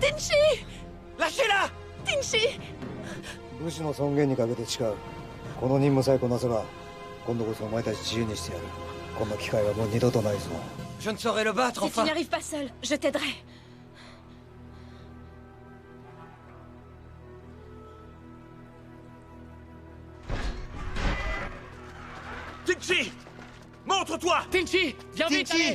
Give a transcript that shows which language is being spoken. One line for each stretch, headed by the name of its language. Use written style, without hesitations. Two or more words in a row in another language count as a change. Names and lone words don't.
French: Tinchi! Lâchez-la! Tinchi!
Japanese: 武士の尊厳にかけて誓う。この任務さえこなせば今度こそお前たち自由にしてやる。こんな機会はもう二度とないぞ。
French: Je ne saurais le battre, Si enfin. tu n'y arrives pas seul, je t'aiderai. Tinchi! Montre-toi! Tinchi! Viens vite, allez!